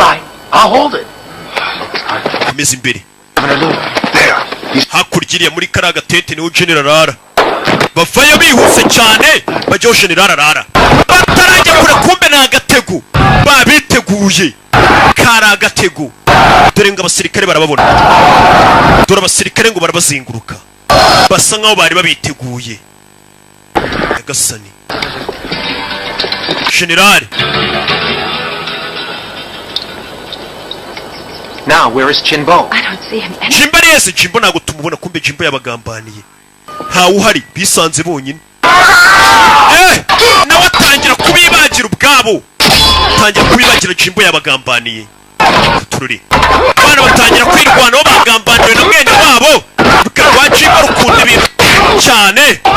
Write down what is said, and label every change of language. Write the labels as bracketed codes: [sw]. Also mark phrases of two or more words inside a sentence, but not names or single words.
[rw] ameze imbere hakurya iriya muri kariya gatente niho general arara bavayo bihuse cyane bajyaho general arara batarajya kure kumbe ni agatego babiteguye kari agatego dore ngo abasirikare barababona dore abasirikare ngo barabazinguruka basa nkaho bari babiteguye Nyagasani general [en] Now, where is Jimbo? I don't see him anywhere. [rw] Jimbo nese Jimbo ntago tumubona kumbe Jimbo yabagambaniye ntawe uhari bisanze bonyine nawe atangira kubibagira ubwabo Jimbo yabagambaniye tururi abana batangira kwirwanaho bagambaniwe na mwene wabo rwa Jimbo rukunda ibintu cyane